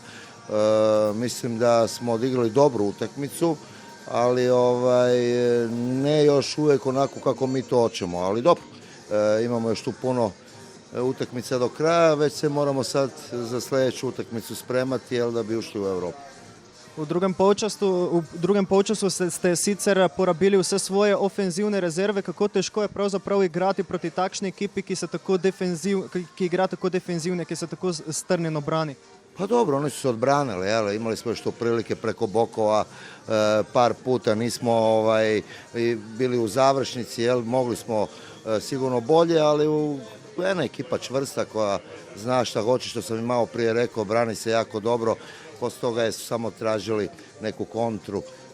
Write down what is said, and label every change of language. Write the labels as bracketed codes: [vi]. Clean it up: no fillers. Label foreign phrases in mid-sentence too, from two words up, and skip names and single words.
[hr] Mislim da smo odigrali dobru utakmicu, ali ne još uvijek onako kako mi to hoćemo, ali dobro, imamo još tu puno utakmica do kraja, već se moramo sad za sljedeću utakmicu spremati, jel, da bi ušli u Evropu. [sl] V drugem polčasu ste sicer porabili vse svoje ofenzivne rezerve. Kako težko je pravzaprav igrati proti takšni ekipi, ki igra tako defenzivno, ki se tako strnjeno brani? [hr] Pa dobro, oni su se odbranili, jel? Imali smo još to prilike preko bokova, par puta nismo bili u završnici, jel? Mogli smo sigurno bolje, ali jedna ekipa čvrsta koja zna šta hoće, što sam i malo prije rekao, brani se jako dobro, poslije toga su samo tražili neku kontru, jel?